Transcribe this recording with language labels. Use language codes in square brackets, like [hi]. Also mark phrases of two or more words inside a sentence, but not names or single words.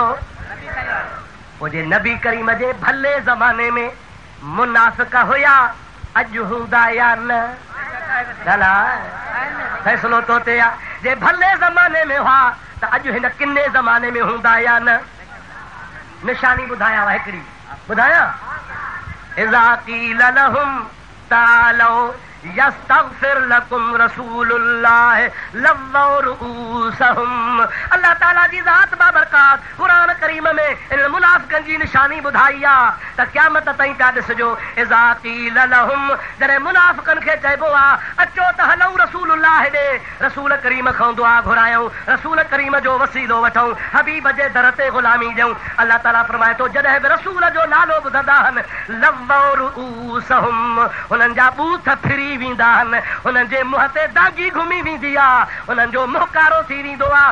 [sd] पोइ जे नबी करीम जे भले ज़माने में मुनाफ़िक़ हुया, अॼु हूंदा या न? फैसलो तो ते आहे। जे भले ज़माने में हुआ त अॼु हिन किने ज़माने में हूंदा या न? निशानी ॿुधायां हिकिड़ी, ॿुधायां। [ar] إذا قيل لهم تعالوا يستغفر لكم رسول الله لووا رءوسهم. [sd] अल्लाह ताला जी ज़ात बाबरकात कुरान करीम में इन मुनाफ़िक़नि जी निशानी ॿुधाई आहे त क़यामत ताईं पिया ॾिसिजो [ar] إذا قيل لهم [sd] जॾहिं मुनाफ़िक़नि खे चइबो आहे अचो त हलूं रसूलुल्लाह ॾे, रसूल करीम खां दुआ घुरायूं, रसूल करीम जो वसीलो वठूं, हबीब जे दर ते ग़ुलामी ॾियूं। अल्लाह ताला फरमाए थो जॾहिं बि रसूल जो नालो ॿुधंदा आहिनि [ar] لووا رءوسهم [sd] हुननि जा बूथ फिरी वेंदा आहिनि, हुननि जे मुंहं ते दागी घुमी वेंदी आहे, हुननि जो मुहकारो थी वेंदो आहे।